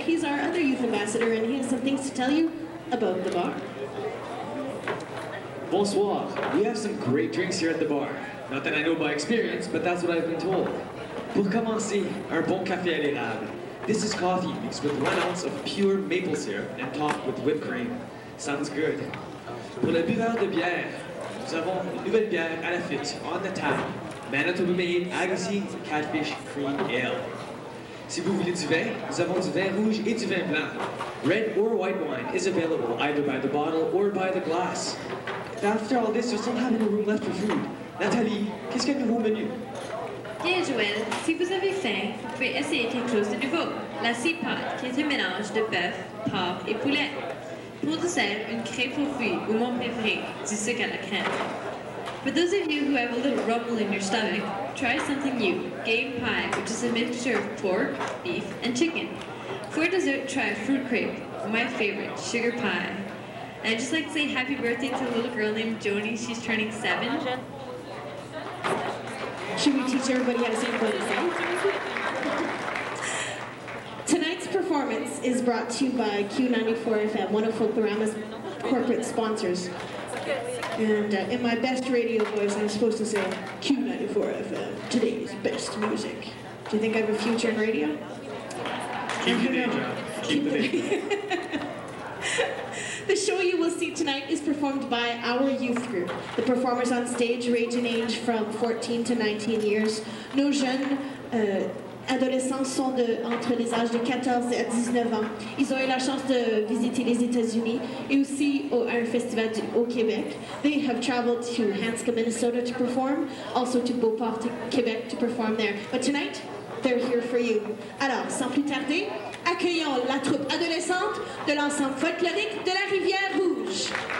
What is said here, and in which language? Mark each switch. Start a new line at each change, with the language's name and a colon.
English: He's our other youth ambassador, and he has some things to tell you about the bar.
French: Bonsoir.
English: We have some great drinks here at the bar. Not that I know by experience, but that's what I've been told.
French: Pour commencer, un bon café à l'érable.
English: This is coffee mixed with 1 ounce of pure maple syrup and topped with whipped cream. Sounds good.
French: Pour le buveur de bière, nous avons une nouvelle bière à la fuite,
English: on the table.
French: Manitoba Made Agassiz Catfish Cream Ale. Si vous voulez du vin, nous avons du vin rouge et du vin blanc.
English: Red or white wine is available either by the bottle or by the glass. After all this, you still have no room left for food.
French: Nathalie, qu'est-ce qu'il y a de nouveau au menu? Bien, Joël, si vous avez faim, vous pouvez essayer quelque chose de nouveau. La cipote, qui est un mélange de bœuf, porc et poulet. Pour dessert, une crêpe aux fruits, ou mon préféré, du sucre à la crème.
English: For those of you who have a little rumble in your stomach, try something new, game pie, which is a mixture of pork, beef, and chicken. For dessert, try fruit crepe, my favorite, sugar pie. And I'd just like to say happy birthday to a little girl named Joni. She's turning 7. Should we teach everybody how to say birthday? Tonight's performance is brought to you by Q94 FM, one of Folklorama's corporate sponsors. And in my best radio voice, I'm supposed to say Q94 FM, today's best music. Do you think I have a future in radio? Keep the day job. Keep the day job. The show you will see tonight is performed by our youth group. The performers on stage range in age from 14 to 19 years.
French: Nos jeunes adolescents sont entre les âges de 14 et 19 ans. Ils ont eu la chance de visiter les États-Unis et aussi un festival au Québec.
English: They have traveled to Hanscom, Minnesota to perform, also to Beauport, Québec to perform there. But tonight, they're here for you.
French: Alors, sans plus tarder, accueillons la troupe adolescente de l'ensemble folklorique de la Rivière-Rouge.